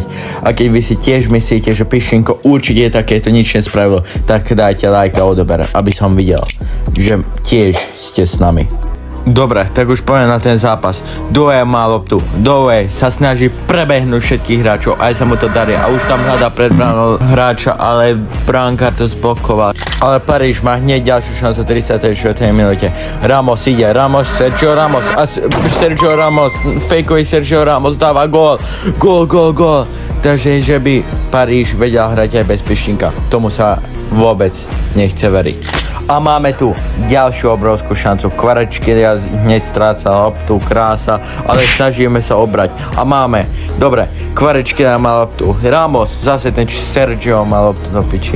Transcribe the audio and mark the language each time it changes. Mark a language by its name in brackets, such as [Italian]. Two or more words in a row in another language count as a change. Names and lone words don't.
[Slovak] A keď vy si tiež myslíte, že Piščinko určite takéto nič nespravil, tak dajte like a odober, aby som videl, že tiež ste s nami. Dobre, tak už poďme na ten zápas. Doué má loptu. Doué sa snaží prebehnúť všetkých hráčov, aj sa mu to darí. A už tam hľadá pred bránou hráča, ale bránkár to zblokoval. Ale Paríž má hneď ďalšiu šancu v 34. minúte. Ramos ide, Sergio Ramos. A Sergio Ramos, fejkový Sergio Ramos dáva gól. Gól. Takže, že by Paríž vedel hrať aj bez Piščinka. Tomu sa vôbec nechce veriť. A máme tu ďalšiu obrovskú šancu. Kvaratskhelia hneď stráca loptu, krása, ale snažíme sa obrať. A máme, dobre, Kvaratskhelia má loptu. Ramos, zase ten Sergio má loptu do piči.